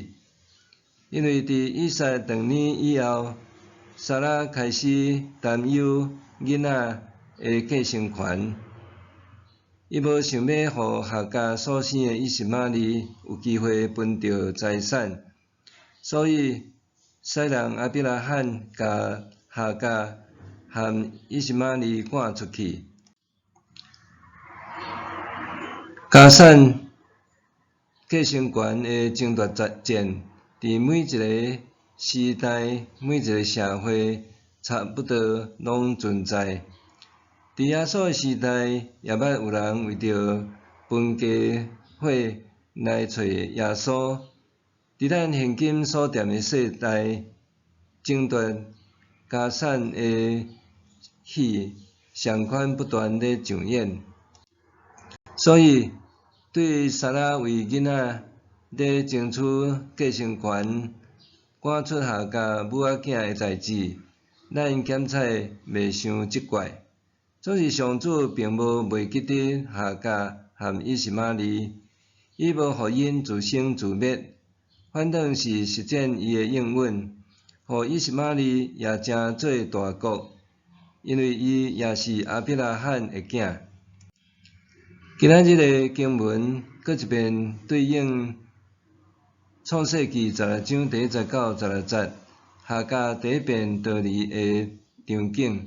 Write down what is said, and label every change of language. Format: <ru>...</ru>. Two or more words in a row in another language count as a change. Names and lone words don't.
<nan>因为伫以撒2年以后，撒拉开始担忧囡仔的继承权，伊无想要互夏甲所生的以实玛利有机会分到财产，所以西人亚伯拉罕甲夏甲和以实玛利赶出去。家产继承权的争夺战，伫每一个时代、每一个社会，差不多拢存在。伫耶稣的时代，也捌有人为着分家伙来找耶稣。伫咱现今所踮的世代，争夺家产的戏相款不断咧上演。所以，对撒拉为囡仔咧争取继承权、赶出夏甲母仔囝的代志，咱检察袂伤责怪。总是上主并无袂记得夏甲和以实玛利，伊无互因自生自灭，反倒是实践伊的应允，互以实玛利也成做大国，因为伊也是亚伯拉罕的囝。今仔日的经文搁一遍对应创世纪12章第19、16节，夏甲第一遍逃离的场景。</nan>